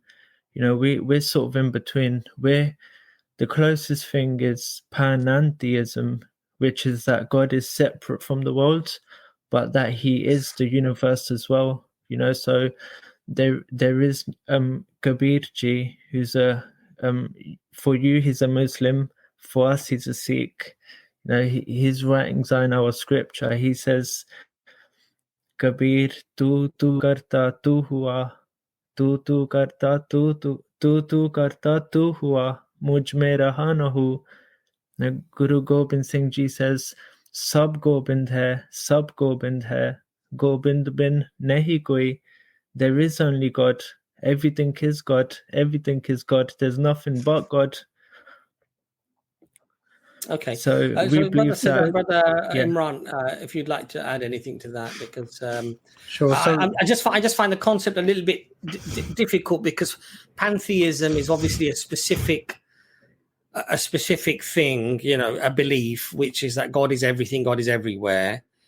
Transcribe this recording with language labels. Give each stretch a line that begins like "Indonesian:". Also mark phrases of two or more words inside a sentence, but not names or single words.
English: You know, we're sort of in between. The closest thing is panentheism, which is that God is separate from the world, but that he is the universe as well. You know, so there is Kabirji, who's for you he's a Muslim, for us he's a Sikh. You know, his writings are in our scripture. He says, Kabir,
Hindi: तू करता तू हुआ, तू करता तू करता तू हुआ, मुझ में रहा न हूँ.
English: Guru Gobind Singh Ji says,
Hindi: सब गोबिंद है, गोबिंद बिन नहीं कोई.
English: There is only God. Everything is God. There's nothing but God. Okay. So we believe that. Brother Imran, if you'd like to add anything to that, because sure. So I just find the concept a little bit difficult, because pantheism is obviously a specific thing, you know, a belief, which is that God is everything, God is everywhere.